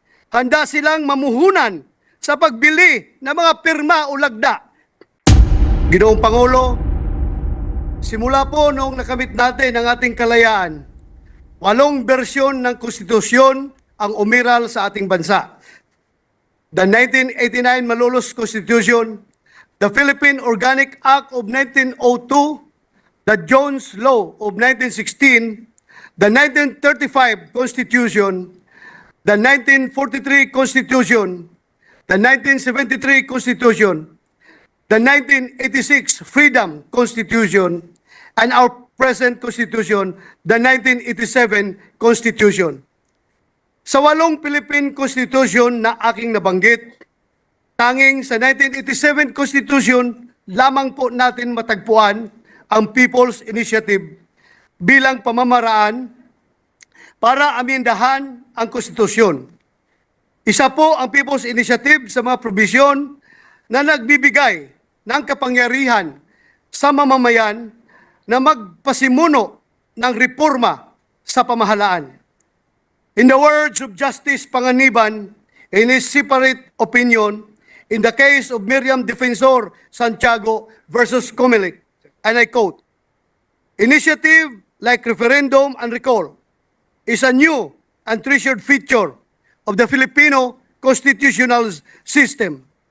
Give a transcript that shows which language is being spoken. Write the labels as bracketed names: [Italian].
[Filipino] Handa silang mamuhunan sa pagbili ng mga pirma o lagda. Ginoong Pangulo, simula po noong nakamit natin ang ating kalayaan, 8 bersyon ng konstitusyon ang umiral sa ating bansa. [English] The 1989 Malolos Constitution, the Philippine Organic Act of 1902, the Jones Law of 1916, the 1935 Constitution, the 1943 Constitution, the 1973 Constitution, the 1986 Freedom Constitution, and our present Constitution, the 1987 Constitution. [Filipino] Sa 8 Philippine Constitution na aking nabanggit, tanging sa 1987 Constitution lamang po natin matagpuan ang People's Initiative bilang pamamaraan para amendahan ang konstitusyon. Isa po ang People's Initiative sa mga probisyon na nagbibigay ng kapangyarihan sa mamamayan na magpasimuno ng reforma sa pamahalaan. [English] In the words of Justice Panganiban, in his separate opinion, in the case of Miriam Defensor Santiago versus Comelec, and I quote, "Initiative like referendum and recall is a new and treasured feature of the Filipino constitutional system.